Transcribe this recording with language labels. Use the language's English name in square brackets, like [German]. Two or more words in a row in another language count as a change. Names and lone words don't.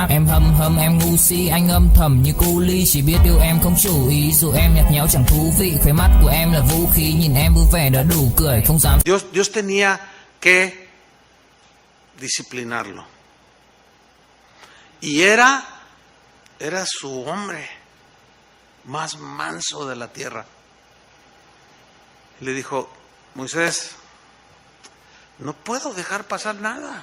[Vietnamese] Em hâm em ngu si, anh âm thầm như cu ly, chỉ biết yêu em không chủ ý, dù em nhạt nhẽo chẳng thú vị, khóe mắt của em là vũ khí, nhìn em vui vẻ đã đủ cười, không dám. [Spanish] Dios tenía que disciplinarlo. Y era su hombre más manso de la tierra. Y le dijo, Moisés, no puedo dejar pasar nada.